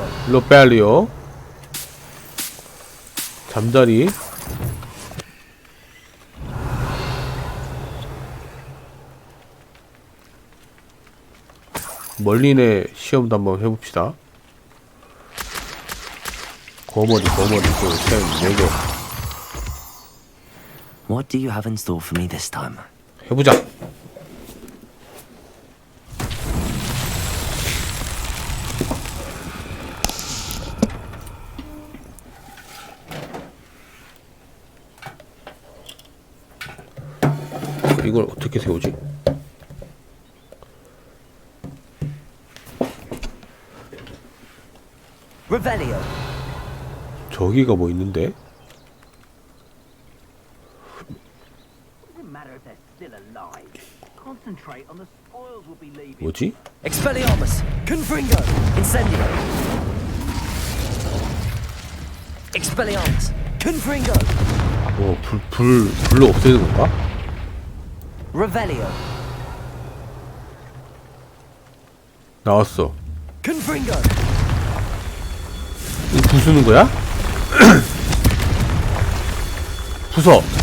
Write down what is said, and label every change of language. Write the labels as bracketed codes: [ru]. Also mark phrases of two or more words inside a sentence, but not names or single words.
[ko] 로벨리오. 잠자리. 멀린의 시험도 한번 해봅시다. 거머리, 둘, 셋, 4개. [en] What do you have in store for me this time? [ko] 해보자. 이걸 어떻게 세우지? Revelio. 저기가 뭐 있는데? 뭐지? Expelliarmus. Confringo. Incendio. Expelliarmus. Confringo. 불로 없애는 건가? Revelio. 나왔어. Confringo. 이 부수는 거야? 부숴.